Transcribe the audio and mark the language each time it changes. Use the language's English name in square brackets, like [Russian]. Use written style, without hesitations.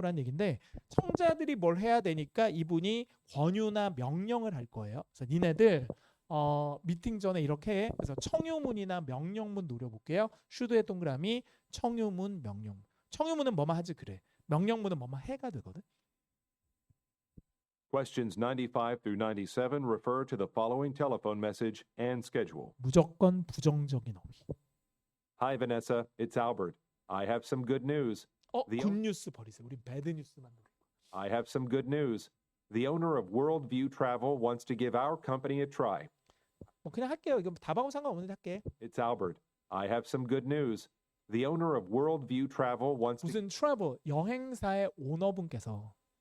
[Korean] 라는 얘기인데 청자들이 뭘 해야 되니까 이분이 권유나 명령을 할 거예요. 그래서 니네들 미팅 전에 이렇게 해. 그래서 청유문이나 명령문 노려볼게요. 슈드의 동그라미 청유문, 명령문. 청유문은 뭐만 하지 그래. 명령문은 뭐만 해가 되거든. [English] Questions 95 through 97 refer to the following telephone message and schedule. [Korean] 무조건 부정적인 어휘. [English] Hi, Vanessa. It's Albert. I have some good news. The- [Korean] 굿뉴스 버리세요. 우리 배드뉴스만 노려. [English] I have some good news. The owner of Worldview Travel wants to give our company a try. [Korean] 그냥 할게요. 이거 답하고 상관없는데 할게. [English] It's Albert. I have some good news. The owner of Worldview Travel wants to [Korean] 무슨 트래블 여행사의 오너분께서